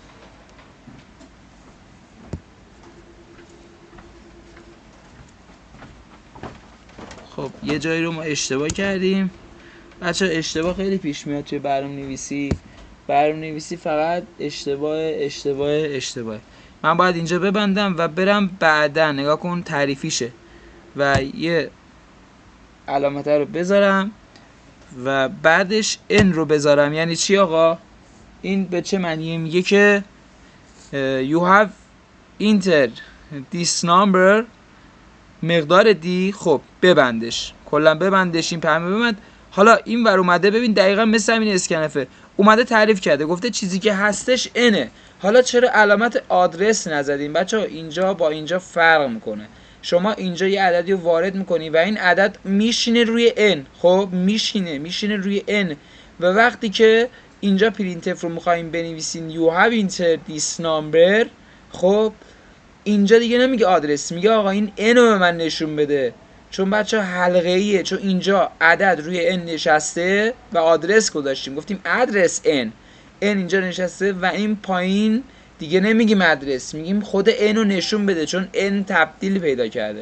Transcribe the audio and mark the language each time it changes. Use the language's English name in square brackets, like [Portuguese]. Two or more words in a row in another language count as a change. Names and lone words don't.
[Persian] خب یه جایی رو ما اشتباه کردیم بچه، اشتباه خیلی پیش میاد توی برنامه نویسی فقط اشتباه. من باید اینجا ببندم و برم بعدا نگاه کن تعریفیشه و یه علامت رو بذارم و بعدش n رو بذارم. یعنی چی آقا؟ این به چه معنیه؟ میگه که [English] you have entered this number، [Persian] مقدار دی. خب ببندش، کلا ببندش، این پیام ببند. حالا این ور اومده، ببین دقیقا مثل همین اسکنفه، اومده تعریف کرده، گفته چیزی که هستش انه. حالا چرا علامت آدرس نزدیم بچه‌ها؟ اینجا با اینجا فرق میکنه. شما اینجا یه عددی رو وارد میکنی و این عدد میشینه روی ان، خب میشینه روی ان، و وقتی که اینجا پرینتف رو میخوایم بنویسین [English] you have entered this number، [Persian] خب اینجا دیگه نمیگه آدرس، میگه آقا این n رو به من نشون بده، چون بچه حلقه ایه، چون اینجا عدد روی n نشسته و آدرس گذاشتیم، گفتیم ادرس n اینجا نشسته و این پایین دیگه نمیگیم ادرس، میگیم خود n رو نشون بده، چون n تبدیل پیدا کرده.